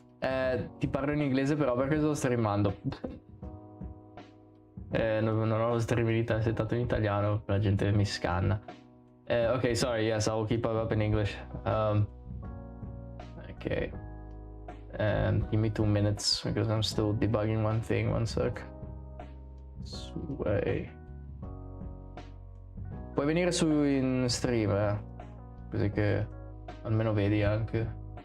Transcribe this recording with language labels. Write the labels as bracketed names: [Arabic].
[Italian] Ti parlo in inglese però perché sto streamando. Non ho lo stream settato in italiano, la gente mi scanna. [English] Okay, sorry, yes, I will keep up in English. Okay. Give me 2 minutes because I'm still debugging one thing. One sec. Sway. [Italian] Puoi venire su in stream, così che almeno vedi anche.